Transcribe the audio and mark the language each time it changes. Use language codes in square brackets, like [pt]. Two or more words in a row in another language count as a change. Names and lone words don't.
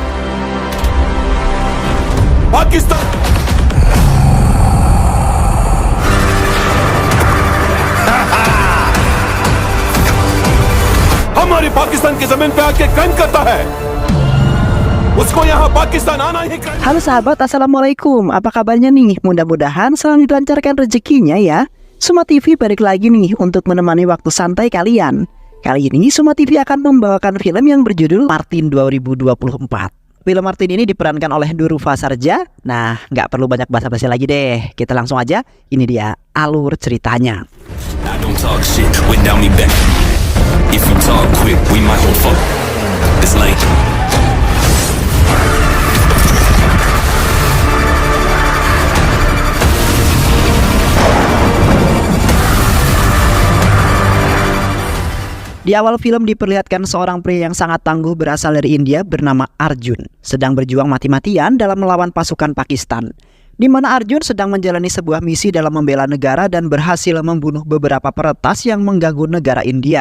[hi] पाकिस्तान हमारी पाकिस्तान की जमीन पे आके क्राइम करता है, उसको यहाँ पाकिस्तान आना ही क्राइम। [id] Halo sahabat, assalamualaikum. Apa kabarnya nih? Mudah-mudahan selalu dilancarkan rezekinya ya. Suma TV balik lagi nih untuk menemani waktu santai kalian. Kali ini Suma TV akan membawakan film yang berjudul Martin 2024. Film Martin ini diperankan oleh Durufa Sarja. Nah, nggak perlu banyak basa-basi lagi deh. Kita langsung aja. Ini dia alur ceritanya. [en] I don't talk shit without me back. If you talk quick, we might go fuck. It's late. [id] Di awal film diperlihatkan seorang pria yang sangat tangguh berasal dari India bernama Arjun sedang berjuang mati-matian dalam melawan pasukan Pakistan, di mana Arjun sedang menjalani sebuah misi dalam membela negara dan berhasil membunuh beberapa peretas yang mengganggu negara India.